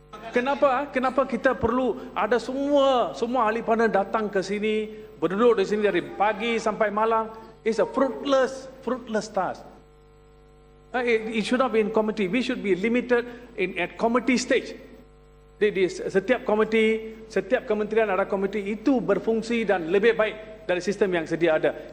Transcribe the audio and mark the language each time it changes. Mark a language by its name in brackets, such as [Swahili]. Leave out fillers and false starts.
[Malay] Kenapa kita perlu ada semua ahli parlimen datang ke sini, berduduk di sini dari pagi sampai malam? [English] It's a fruitless task. It should not be in committee. We should be limited at committee stage. [Malay] Setiap komiti, setiap kementerian ada komiti, itu berfungsi dan lebih baik dari sistem yang sedia ada.